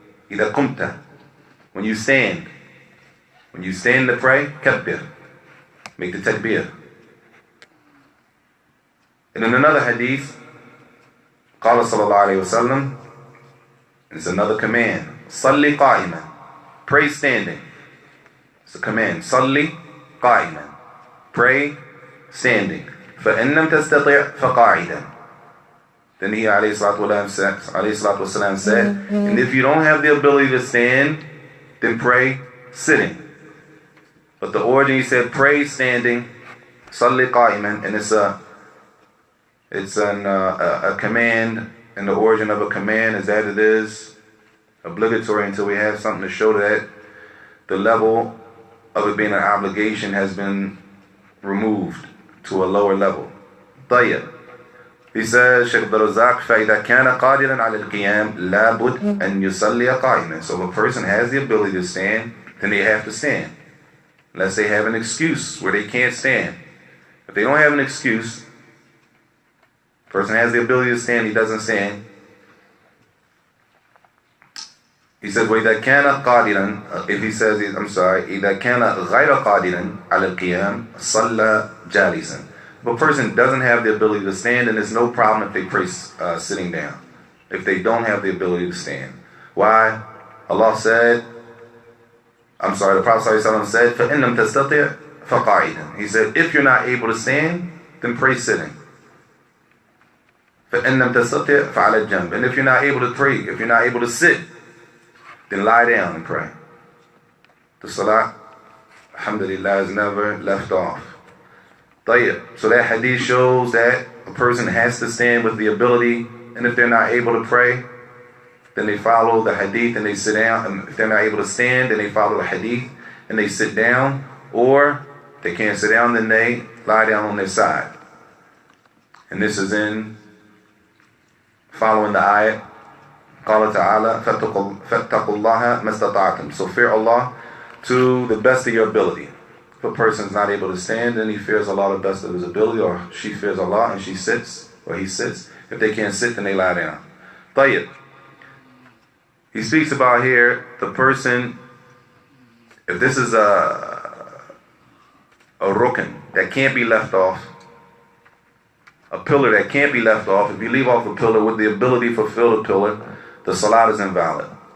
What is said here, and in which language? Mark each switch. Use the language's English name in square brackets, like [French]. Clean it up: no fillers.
[Arabic] إذا قمت, [English] when you stand to pray, kabbir, make the takbir. And in another hadith, [Arabic] قال صلى الله عليه وسلم, [English] it's another command, [Arabic] صلي قائما, [English] pray standing. It's a command, [Arabic] صلي قائما, [English] pray standing. [Arabic] فإن لم تستطع فقاعدا. [English] Then he alayhi salatu wasalam said, and if you don't have the ability to stand, then pray sitting. But the origin, he said, pray standing, [Arabic] salli qa'iman, [English] and it's a command, and the origin of a command is that it is obligatory until we have something to show that the level of it being an obligation has been removed to a lower level. [Arabic] طيب. [English] He says, [Arabic] Shaykh Abdul-Razak, فَإِذَا كَانَ قَادِرًا عَلَى الْقِيَامِ لَا بُدْ أَنْ يُصَلِّيَ قَائِمًا. [English] So if a person has the ability to stand, then they have to stand. Unless they have an excuse where they can't stand. If they don't have an excuse, the person has the ability to stand, he doesn't stand. He says, [Arabic] وَإِذَا كَانَ قَادِرًا, [English] if he says, [Arabic] إِذَا كَانَ غَيْرَ قَادِرًا عَلَى الْقِيَامِ صَلَّى جَالِسًا. [English] If a person doesn't have the ability to stand, then there's no problem if they pray sitting down. If they don't have the ability to stand. Why? Allah said, the Prophet ﷺ said, [Arabic] فَإِن لَمْ تَسْتَطِعْ فَقَاعِدًا. [English] He said, if you're not able to stand, then pray sitting. [Arabic] فَإِن لَمْ تَسْتَطِعْ فَعَلَى الْجَنْبِ. [English] And if you're not able to pray, if you're not able to sit, then lie down and pray. The salat, alhamdulillah, is never left off. [Arabic] طيب. [English] So that hadith shows that a person has to stand with the ability, and if they're not able to pray, then they follow the hadith and they sit down. And if they're not able to stand, then they follow the hadith and they sit down. Or they can't sit down, then they lie down on their side. And this is in following the ayat. [Arabic] قال تعالى فاتقوا الله ما استطعتم. [English] So fear Allah to the best of your ability. If a person is not able to stand, then he fears Allah to the best of his ability, or she fears Allah and she sits, or he sits. If they can't sit, then they lie down. [Arabic] طيب. [English] He speaks about here the person, if this is a rukn that can't be left off, a pillar that can't be left off, if you leave off a pillar with the ability to fulfill the pillar, the salat is invalid.